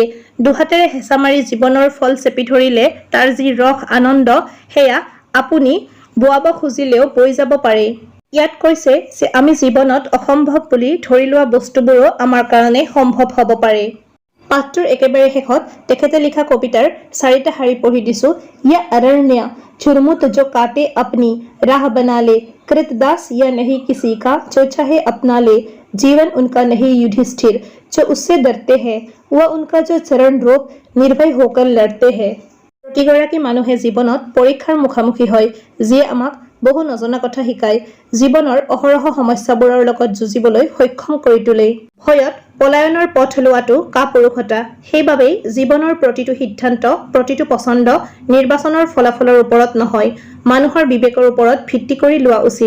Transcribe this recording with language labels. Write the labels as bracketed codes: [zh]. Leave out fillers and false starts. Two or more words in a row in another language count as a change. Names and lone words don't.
[as] দুহাতেৰে হেঁচা মাৰি জীৱনৰ ফল চেপি ধৰিলে তাৰ যি ৰস আনন্দ সেয়া আপুনি বোৱাব খুজিলেও বৈ যাব পাৰে। ইয়াত কৈছে যে আমি জীৱনত অসম্ভৱ বুলি ধৰি লোৱা বস্তুবোৰো আমাৰ কাৰণে সম্ভৱ হ'ব পাৰে। পাঠটোৰ একেবাৰে শেষত তেখেতে লিখা কবিতাৰ 4টা শাৰী পঢ়ি দিছো। [hi] या अरण्य झुरमुट जो काटे अपनी राह बना ले, कृतदास या नहीं किसी का जो चाहे अपना ले। जीवन उनका नहीं युधिष्ठिर जो उससे डरते हैं, वह उनका जो चरण रोक निर्भय होकर लड़ते हैं। [as] প্ৰতিগৰাকী মানুহে জীৱনত পৰীক্ষাৰ মুখামুখি হয় যিয়ে আমাক বহু নজনা কথা শিকায়, জীৱনৰ অহৰহ সমস্যাবোৰৰ লগত যুঁজিবলৈ সক্ষম কৰি তোলে। ভয়ত পলায়নৰ পথ লোৱাটো কাপুৰুষতা। সেইবাবেই জীৱনৰ প্ৰতিটো সিদ্ধান্ত, প্ৰতিটো পছন্দ নিৰ্বাচনৰ ফলাফলৰ ওপৰত নহয়, মানুহৰ বিবেকৰ ওপৰত ভিত্তি কৰি লোৱা উচিত।